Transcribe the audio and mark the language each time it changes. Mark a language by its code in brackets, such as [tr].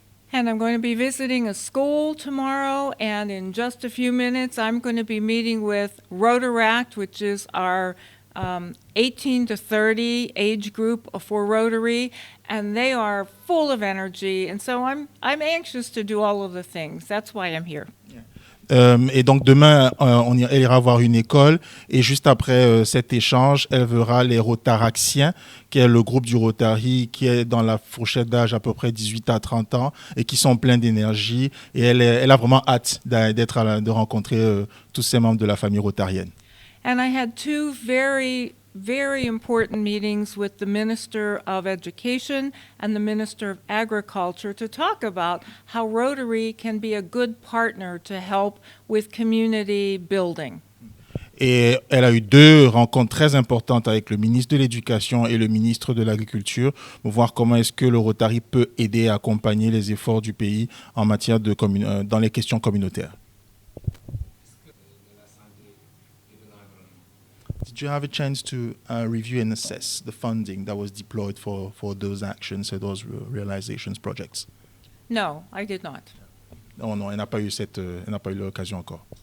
[en] And I'm going to be visiting a school tomorrow, and in just a few minutes, I'm going to be meeting with Rotaract, which is our 18 to 30 age group for Rotary, and they are full of energy, and so I'm anxious to do all of the things. That's why I'm here. [fr] Et donc demain, elle ira voir une école et juste après cet échange, elle verra les Rotaraxiens, qui est le groupe du Rotary qui est dans la fourchette d'âge à peu près 18 à 30 ans et qui sont pleins d'énergie. Et elle a vraiment hâte de rencontrer tous ces membres de la famille rotarienne. [en] And I had two very important meetings with the Minister of Education and the Minister of Agriculture to talk about how Rotary can be a good partner to help with community building. [fr] Et elle a eu deux rencontres très importantes avec le ministre de l'Éducation et le ministre de l'Agriculture pour voir comment est-ce que le Rotary peut aider à accompagner les efforts du pays en matière dans les questions communautaires. [en] Did you have a chance to review and assess the funding that was deployed for those actions and those realizations projects? No, I did not. [fr] Non, elle n'a pas eu l'occasion encore.